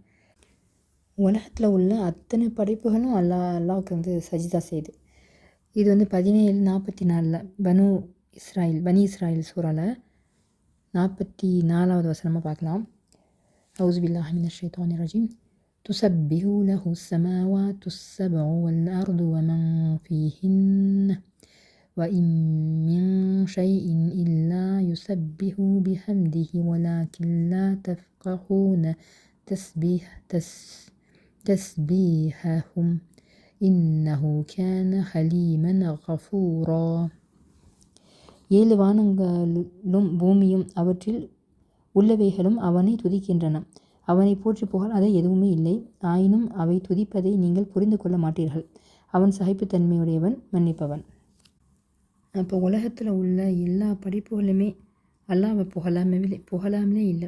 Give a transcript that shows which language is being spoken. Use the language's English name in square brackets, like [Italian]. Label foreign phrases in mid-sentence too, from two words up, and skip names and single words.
[Tamil] உலகத்தில் உள்ள அத்தனை படைப்புகளும் அல்லாஹ்வுக்கு வந்து சஜிதா செய்யுது. இது வந்து 17:44 பனி இஸ்ராயில் சூறாவில் 44வது வசனமாக பார்க்கலாம். [Arabic] أعوذ بالله من الشيطان الرجيم. تسبح له السماوات السبع والأرض ومن فيهن وإن من شيء إلا يسبح بحمده ولكن لا تفقهون تسبيحهم إنه كان حليما غفورا. [Tamil] 7 வானங்களும் பூமியும் அவற்றில் உள்ளவைகளும் அவனை துதிக்கின்றன. அவனை போற்றி புகழாத எதுவுமே இல்லை. ஆயினும் அவை துதிப்பதை நீங்கள் புரிந்து கொள்ள மாட்டீர்கள். அவன் சகிப்புத்தன்மையுடையவன், மன்னிப்பவன். அப்போ உலகத்தில் உள்ள எல்லா படைப்புகளுமே அல்லாஹ்வை புகழாமலே இல்லை.